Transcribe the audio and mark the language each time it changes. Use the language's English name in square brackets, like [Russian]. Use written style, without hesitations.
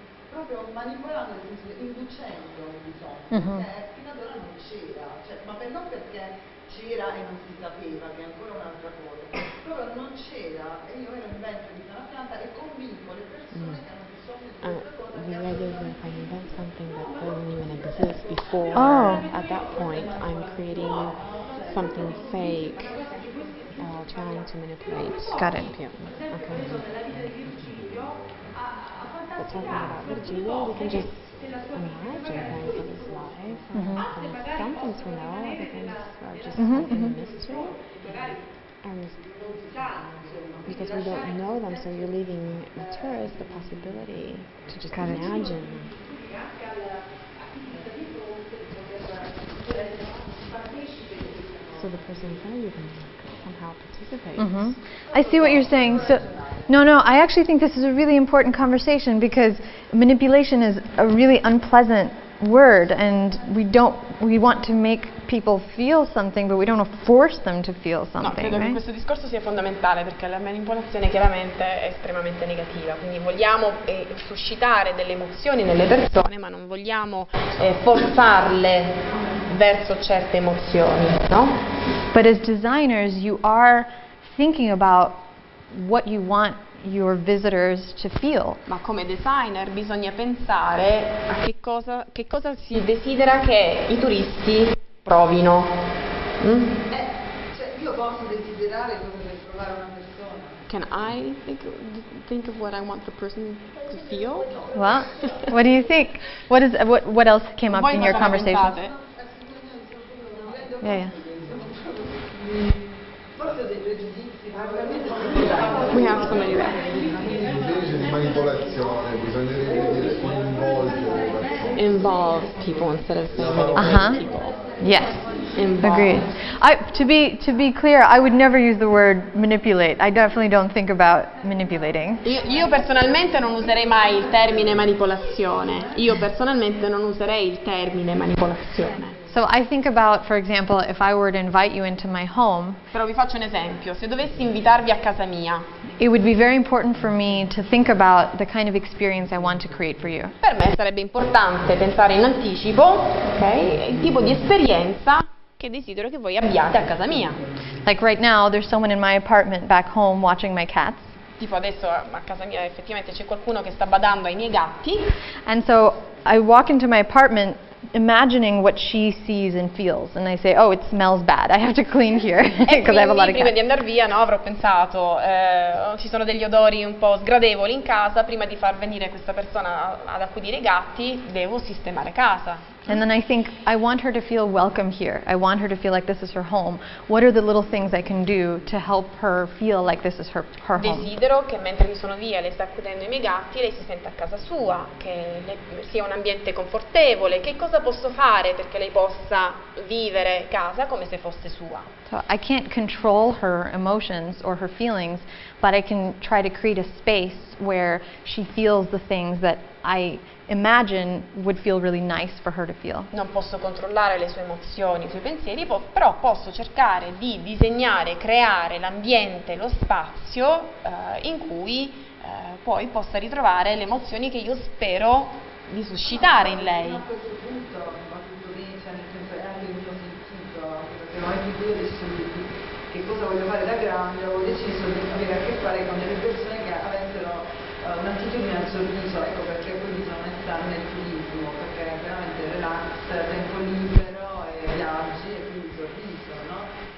[Italian] proprio manipolando, nel senso inducendo un bisogno, che fino ad ora non c'era, ma non perché c'era e non si sapeva, che è ancora un'altra cosa, proprio non c'era e io ero in ventre di una pianta e convinco le persone che hanno bisogno di questa cosa. [English] The idea is if I invent something that doesn't even exist before, at that point I'm creating something fake, trying to manipulate. Got it. Okay. But talking about Virgilio, we can just imagine things of his life. And some things we know, other things are just something mystery. And because we don't know them, so you're leaving the tourist the possibility to just imagine. So the person in front of you can somehow participate. I see what you're saying. So, no, I actually think this is a really important conversation because manipulation is a really unpleasant word, and we want to make people feel something, but we don't want to force them to feel something. [Italian] No, credo che questo discorso sia fondamentale perché la manipolazione chiaramente è estremamente negativa, quindi vogliamo suscitare delle emozioni nelle persone, ma non vogliamo forzarle verso certe emozioni, no? [English] But as designers, you are thinking about what you want your visitors to feel. [Italian] Ma come designer bisogna pensare a che cosa si desidera che i turisti provino. Cioè, io posso desiderare cosa deve provare una persona. [English] Can I think of what I want the person to feel? Well, what do you think? What else came up in your conversation? Yeah. [Italian] Forse ho dei pregiudizi, [English] We have somebody there. [Italian] Invece di manipolazione bisognerebbe dire coinvolgere le persone. [English] involve people instead of saying manipulate people. Yes. Involve. Agreed. To be clear, I would never use the word manipulate. I definitely don't think about manipulating. [Italian] Io personalmente non userei mai il termine manipolazione. Io personalmente non userei il termine manipolazione. [English] So I think about, for example, if I were to invite you into my home, [Italian] Però vi faccio un esempio. Se dovessi invitarvi a casa mia, [English] it would be very important for me to think about the kind of experience I want to create for you. [Italian] per me sarebbe importante pensare in anticipo, ok, il tipo di esperienza che desidero che voi abbiate a casa mia. [English] Like right now, there's someone in my apartment back home watching my cats. [Italian] Tipo adesso a casa mia effettivamente c'è qualcuno che sta badando ai miei gatti, [English] And so I walk into my apartment imagining what she sees and feels, and I say, oh, it smells bad, I have to clean here, [Italian] e [English] because I have a lot [Italian] quindi [English] of [Italian] prima di [English] cats. [Italian] andare via, no, avrò pensato ci sono degli odori un po' sgradevoli in casa, prima di far venire questa persona ad accudire i gatti devo sistemare casa. [English] And then I think, I want her to feel welcome here. I want her to feel like this is her home. What are the little things I can do to help her feel like this is her home? [Italian] Desidero che mentre mi sono via, lei sta accudendo i miei gatti, lei si senta a casa sua, che sia un ambiente confortevole. Che cosa posso fare perché lei possa vivere casa come se fosse sua? [English] So I can't control her emotions or her feelings, but I can try to create a space where she feels the things that I imagine would feel really nice for her to feel. [Italian] Non posso controllare le sue emozioni, i suoi pensieri, però posso cercare di disegnare, creare l'ambiente, lo spazio in cui poi possa ritrovare le emozioni che io spero di suscitare in lei. A questo punto va tutto bene, cioè nel senso è anche il mio sentito, perché nel momento in cui ho deciso di che cosa voglio fare da grande, ho deciso di avere a che fare con delle persone che avessero un'attitudine al sorriso, ecco perché poi mi sono messa nel turismo, perché veramente relax, tempo libero e viaggi e quindi sorriso, no?